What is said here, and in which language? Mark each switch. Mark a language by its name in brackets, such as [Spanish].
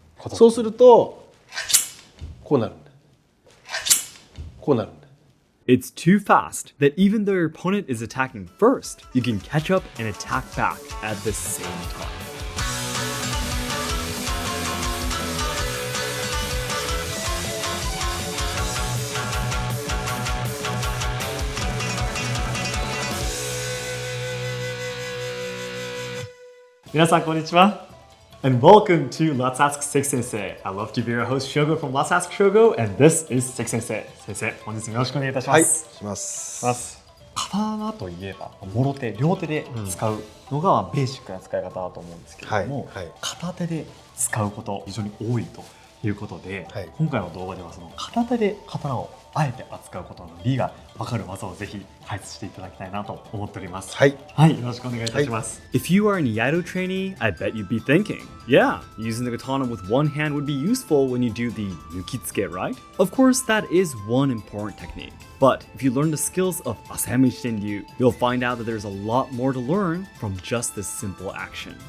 [Japanese] そうするとこうなるんだ。こうなるんだ。 [English] It's too fast that even though your opponent is attacking first, you can catch up and attack back at the same time. [Japanese] Minasan, konnichiwa, [English] and welcome to Let's Ask Seki Sensei. I love to be your host Shogo from Let's Ask Shogo, and this is Seki Sensei. [Japanese] 先生、本日もよろしくお願いいたします。します。刀といえば、もろ手、両手で使うのがベーシックな使い方だと思うんですけれども、片手で使うこと非常に多いということで、今回の動画ではその片手で刀をあえて扱うことの理が分かる技をぜひ解説していただきたいなと思っております。はい、よろしくお願いいたします。 [English] If you are an Iaido trainee, I bet you'd be thinking, yeah, using the katana with one hand would be useful when you do the yukitsuke, right? Of course, that is one important technique. But if you learn the skills of Asayama Ichiden, you'll find out that there's a lot more to learn from just this simple action.